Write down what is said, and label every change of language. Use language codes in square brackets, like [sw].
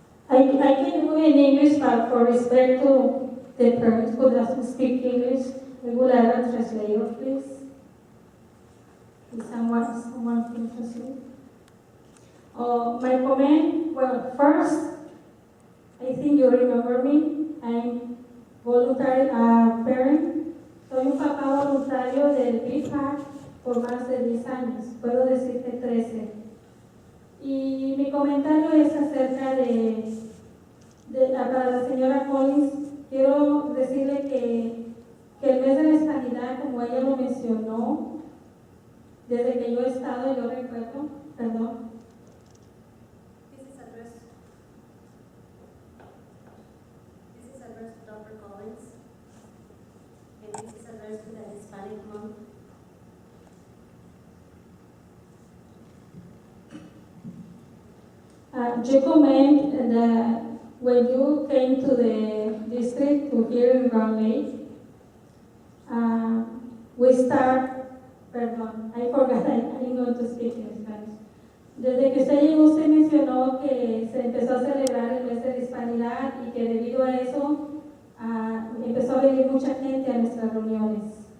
[en] I can do in English, but for respect to the parents who doesn't speak English, we will add a translator, please. If someone can translate. My comment, well, first, I think you remember me. I'm voluntary parent. [es] Soy un papá voluntario del Pleviak por más de 10 años. Puedo decirte 13. Y mi comentario es acerca para la señora Collins. Quiero decirle que el mes de la hispanidad, como ella lo mencionó, desde que yo he estado, yo recuerdo, perdón. [en] This is addressed You comment that when you came to the district to here in Round Lake, we start, [es] perdón, [en] I forgot, I'm going to speak in Spanish. [es] Desde que usted llegó, usted mencionó que se empezó a celebrar el mes de la hispanidad y que debido a eso empezó a venir mucha gente a nuestras reuniones.